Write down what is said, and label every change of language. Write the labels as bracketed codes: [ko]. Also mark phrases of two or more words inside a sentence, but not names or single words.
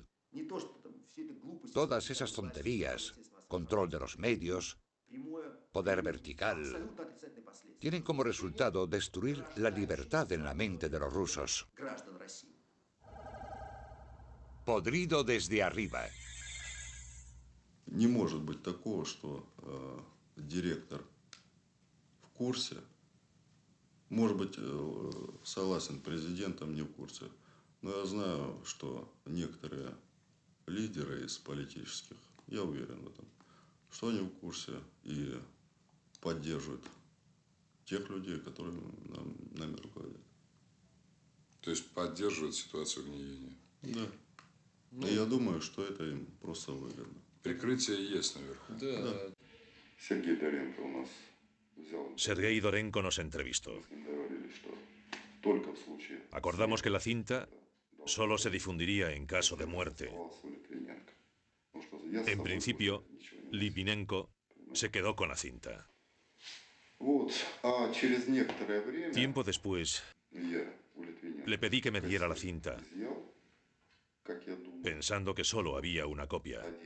[es] Todas esas tonterías, control de los medios, poder vertical, tienen como resultado destruir la libertad en la mente de los rusos. Podrido desde arriba. [ru] Не может быть такого, что директор в курсе, может быть, согласен президентом, не в курсе, но я знаю, что некоторые лидеры из политических, я уверен в этом, что они в курсе и поддерживают тех людей, которые нами руководят. То есть поддерживают ситуацию гниения? Да. И я думаю, что это им просто выгодно. Прикрытие есть наверху. Да. Сергей Доренко у нас [es] Sergei Dorenko nos entrevistó. Acordamos que la cinta solo se difundiría en caso de muerte. En principio, Litvinenko se quedó con la cinta. Tiempo después, le pedí que me diera la cinta, pensando que solo había una copia.